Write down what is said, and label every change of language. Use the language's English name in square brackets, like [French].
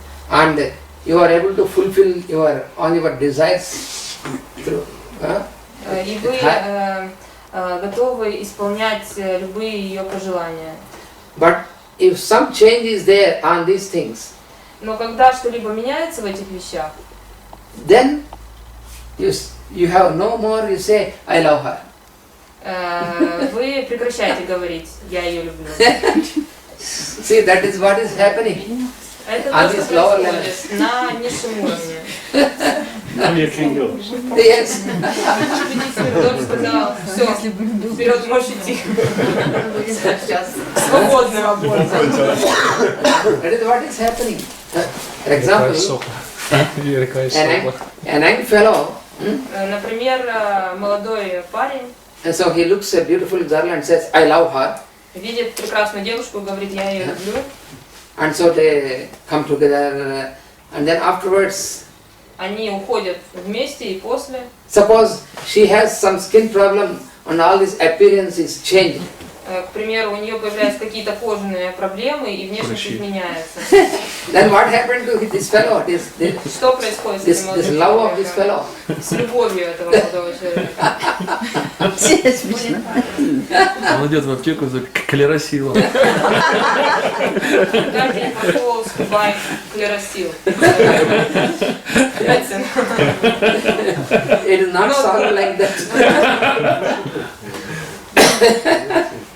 [English] And you are able to fulfill all your desires through. [Russian] И вы готовы исполнять любые ее пожелания. [English] But if some change is there on these things, [Russian] но когда что-либо меняется в этих вещах, [English] then you have no more. You say, I love her. [Russian] Вы прекращаете говорить, я ее люблю. [English] See, that is what is happening. [Russian] Это то, что происходит на низшем уровне. [English] Yes. [Russian] Тот сказал, все, вперед можешь идти. Свободно. [English] That is what is happening. For example, an young fellow. [Russian] Например, молодой парень. [English] And so he looks at a beautiful girl and says, I love her. [Russian] Видит прекрасную девушку и говорит, я ее люблю. [English] And so they come together, and then afterwards, [Russian] они уходят вместе и после. [English] Suppose she has some skin problem and all this appearance is changing. [Russian] К примеру, у нее появляются какие-то кожаные проблемы и внешность изменяется. [English] Then what happened to this fellow? [Russian] Что происходит с этим молодым человеком? [English] This love of this fellow. [Russian] С любовью этого молодого человека. Он идет в аптеку за клеросилом. Дайте пошел скупать клеросил. [English] It is not solved like that.